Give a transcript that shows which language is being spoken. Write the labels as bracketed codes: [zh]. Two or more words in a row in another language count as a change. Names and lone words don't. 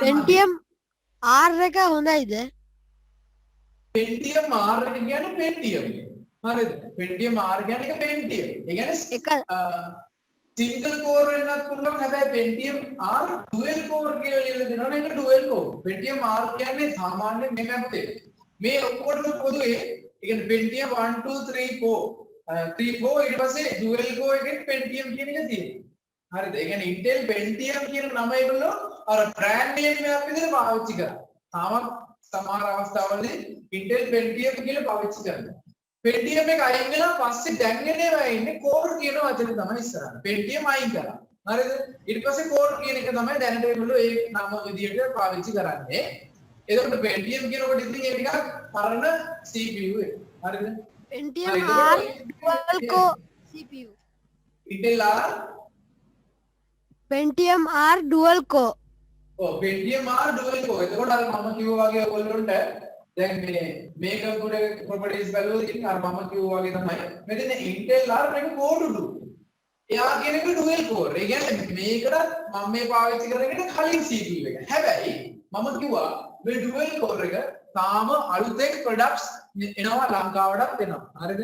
[si] Pentium R එක හොඳයිද? Pentium R එක කියන්නේ Pentium. හරිද? Pentium R කියන්නේ එක Pentium. ඒ කියන්නේ [en] single core [si] වෙනත් පුළුවන් හැබැයි Pentium R [en] dual core [si] කියලා ලියලා දෙනවා නේ ඒක [en] dual core. [si] Pentium R කියන්නේ සාමාන්‍ය මේ මැප්තේ. මේ ඔක්කොටම පොදුවේ ඒ කියන්නේ Pentium 1 2 3 4 3 4 ඊට පස්සේ [en] dual core [si] එකෙන් Pentium කියන එක තියෙනවා. හරිද? ඒ කියන්නේ Intel Pentium කියන නම ඒගොල්ලෝ අර [en] brand name [si] එකක් විදිහට පාවිච්චි කරා. තාමත් සමහර අවස්ථාවලදී Intel Pentium කියලා පාවිච්චි කරනවා. Pentium එක අයින් වෙලා පස්සේ දැන් එනවා ඉන්නේ core කියන වචනේ තමයි ඉස්සරහට. Pentium අයින් කරා. හරිද? ඊට පස්සේ core කියන එක තමයි දැනට ඒගොල්ලෝ ඒ නම විදිහට පාවිච්චි කරන්නේ. එතකොට Pentium කියනකොට ඉතින් ඒ ටිකක් පරණ CPU එක. හරිද? [en] Pentium R dual core CPU. Intel R Pentium R dual core. Pentium R dual core. [si] එතකොට අර මම කිව්වා වගේ ඔයගොල්ලන්ට දැන් මේ [en] computer properties [si] බලුවොත් ඉතින් අර මම කිව්වා වගේ තමයි මෙතන Intel R එක core 2. එයා කියන එක [en] dual core. [si] ඒ කියන්නේ මේකට මම මේ පාවිච්චි කරගෙන කලින් CPU එක. හැබැයි මම කිව්වා මේ [en] dual core [si] එක තාම අලුතෙන් products එනවා ලංකාවටත් එනවා. හරිද?